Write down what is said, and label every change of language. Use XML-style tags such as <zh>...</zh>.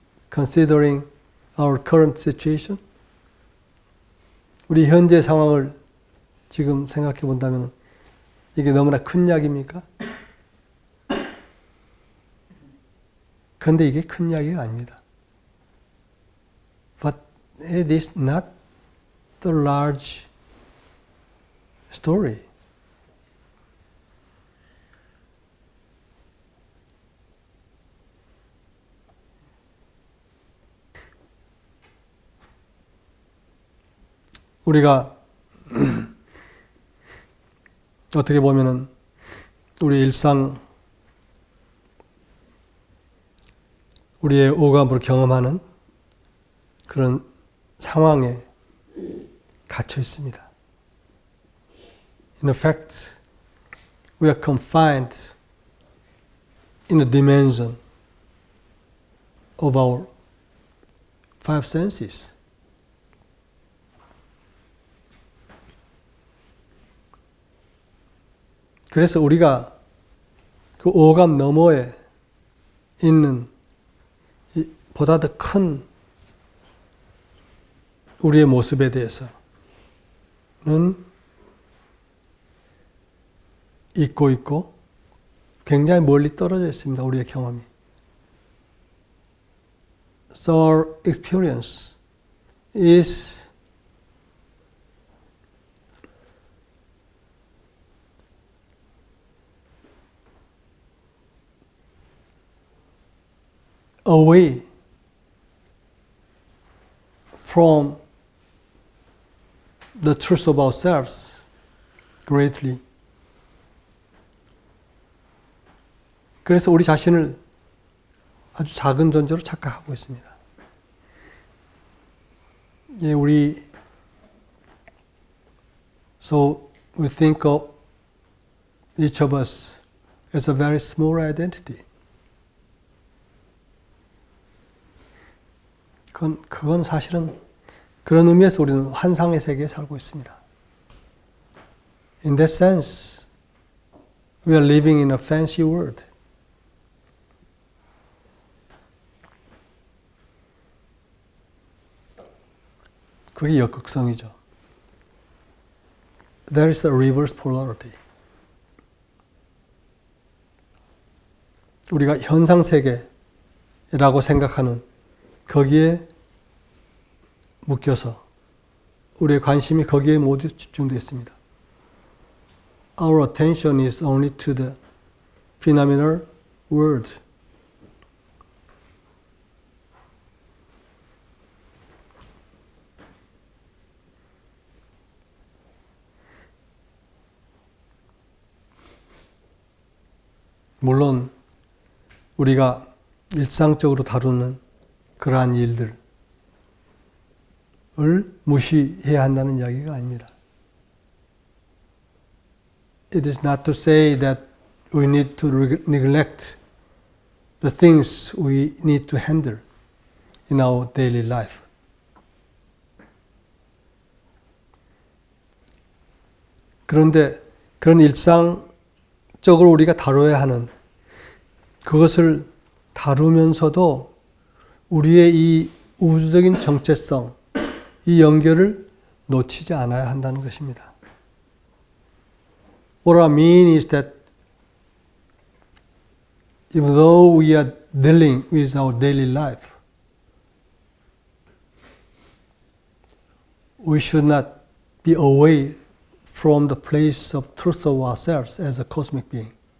<en>Considering our current situation?</en> <ko>우리 현재 상황을 지금 생각해 본다면 이게 너무나 큰 이야기입니까? 그런데 이게 큰 이야기가 아닙니다.</ko> <en>But it is not the large story.</en> <ko>우리가 어떻게 보면은 우리 일상, 우리의 오감으로 경험하는 그런 상황에 갇혀 있습니다.</ko> <en>In effect, we are confined in a dimension of our five senses.</en> <ko>그래서 우리가 그 오감 너머에 있는 보다 더 큰 우리의 모습에 대해서는 잊고 있고 굉장히 멀리 떨어져 있습니다. 우리의 경험이.</ko> <en>So our experience is away from the truth of ourselves greatly.</en> <ko>그래서 우리 자신을 아주 작은 존재로 착각하고 있습니다.</ko> <en>예, so we think of each of us as a very small identity.</en> <ko>그건 사실은 그런 의미에서 우리는 환상의 세계에 살고 있습니다.</ko> <en>In that sense, we are living in a fancy world.</en> <ko>그게 역극성이죠.</ko> <en>There is a reverse polarity.</en> <ko>우리가 현상 세계라고 생각하는 거기에 묶여서 우리의 관심이 거기에 모두 집중되어 있습니다.</ko> <en>Our attention is only to the phenomenal world.</en> <ko>물론 우리가 일상적으로 다루는 그러한 일들을 무시해야 한다는 이야기가 아닙니다.</ko> <en>It is not to say that we need to neglect the things we need to handle in our daily life.</en> <ko>그런데 그런 일상적으로 우리가 다뤄야 하는 그것을 다루면서도 우리의 이 우주적인 정체성, 이 연결을 놓치지 않아야 한다는 것입니다.</ko> <en>What I mean is that even though we are dealing with our daily life, we should not be away from the place of truth of ourselves as a cosmic being.</en>